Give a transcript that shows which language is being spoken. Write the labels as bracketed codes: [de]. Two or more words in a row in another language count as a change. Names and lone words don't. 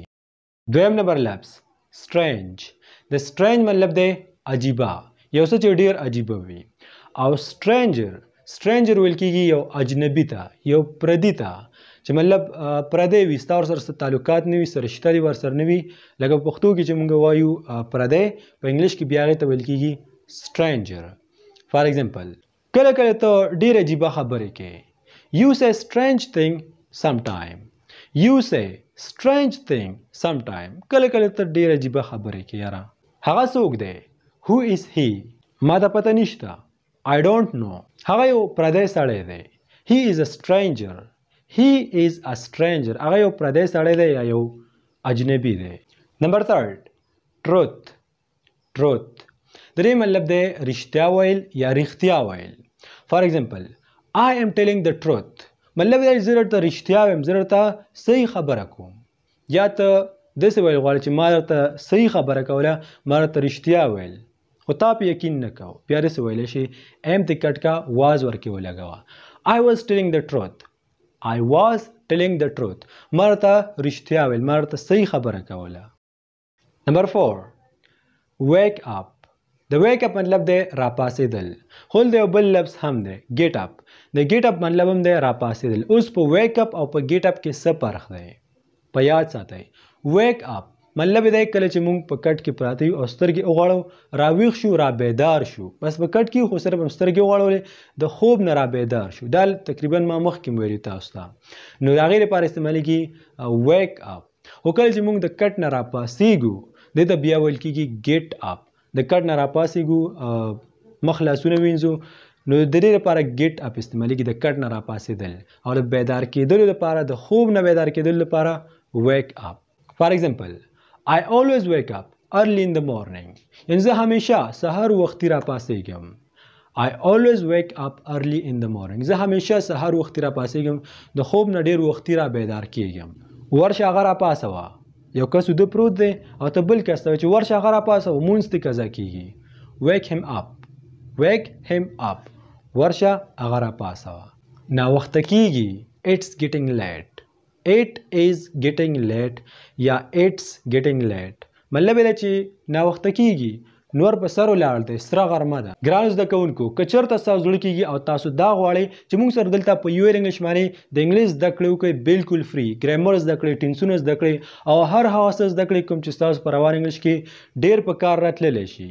[ps] دویم نمبر لفظ strange. د strange مطلب دی عجیبه، یو څه چې ډېر عجیبه وي. او stranger ویل کېږي یو اجنبي ته، یو پردي ته، چې مطلب پردی وي، ستا ورسره تعلقات نه وي، سره شته دي ورسره نه وي. لکه په پښتو کې چې موږ وایو پردی، په انګلیش کې بیا هغې ته ویل کېږي stranger. [en] for example [ps] کله کله ته ډېر عجیبه خبرې کوې. [en] You say strange thing sometime. You say strange thing sometime. [ps] کله کله ته ډېر عجیبه خبرې کوې. یاره هغه څوک دی؟ [en] Who is he? [ps] ما ته پته نشته. [en] I don't know. [ps] هغه یو پردی سړی دی. [en] He is a stranger. He is a stranger. [ps] هغه یو پردی سړی دی یا یو اجنبي دی. نمبر 3 truth. truth د دې مطلب دی رښتیا ویل یا رښتیا ویل. [en] for example I am telling the truth. [ps] مطلب دی زه درته رښتیا وایم، زه درته صحیح خبره کوم. یا ته داسې ویل غواړې چې ما درته صحیح خبره کوله، ما درته رښتیا ویل، خو تا په یقین نه کو. بیا داسې ویلی شي ایم ته کټ کا، واز ورکې ولګوه. [en] I was telling the truth. I was telling the truth. [ps] ما درته رښتیا ویل، ما درته صحیح خبره کوله. نمبر 4 [en] wake up. [ps] د [en] wake up [ps] مطلب دی راپاسېدل. خو د یو بل لفظ هم دی [en] get up. [ps] د [en] get up [ps] مطلب هم دی راپاسېدل. اوس په [en] wake up [ps] او په [en] get up [ps] کې څه فرق دی؟ په یاد ساتئ. [en] wake up [ps] مطلب دی کله چې موږ په کټ کې پراته یو او سترګې وغړو، راویښ شو، را بیدار شو. بس په کټ کې خو صرف هم سترګې وغړولې، د خوب نه را بیدار شو. دا تقریبا ما مخکې ویلي تاسو ته. نو د هغې لپاره استعمالیږي [en] wake up. [ps] خو کله چې موږ د کټ نه راپاسېږو دې ته بیا ویل کېږي [en] get up. [ps] د کټ نه راپاسېږو، مخ لاسونه وینځو، نو د دې لپاره [en] get up [ps] استعمالیږي، د کټ نه راپاسېدل. او د بیدار کېدلو لپاره، د خوب نه بیدار کېدلو لپاره [en] wake up. for example I always wake up early in the morning. [ps] یعنی زه همیشه سحر وختي راپاسېږم. [en] I always wake up early in the morning. [ps] زه همیشه سحر وختي راپاسېږم، د خوب نه ډېر وختي را بیدار کېږم. ورشه هغه راپاسوه. یو کس وده پروت دی او ته بل کس ته وایې چې ورشه هغه راپاسوه، مونځ دې قضا کېږي. [en] wake him up. wake him up. [ps] ورشه هغه راپاسوه. ناوخته کېږي. [en] it's getting late. It is getting late یا it's getting late. [ps] مطلب دی چې ناوخته کېږي، نور په سر ولاړ دی، سره غرمه ده. ګرانو زده کوونکو که چېرته ستاسو زړه کېږي او تاسو دا غواړئ چې موږ سره دلته په UL انګلیش باندې د انګلیش زده کړې وکړئ بالکل فري، ګرامر زده کړئ، ټینسونه زده کړئ او هر هغه څه زده کړئ کوم چې ستاسو په روان انګلیش کې ډېر په کار راتللی شي.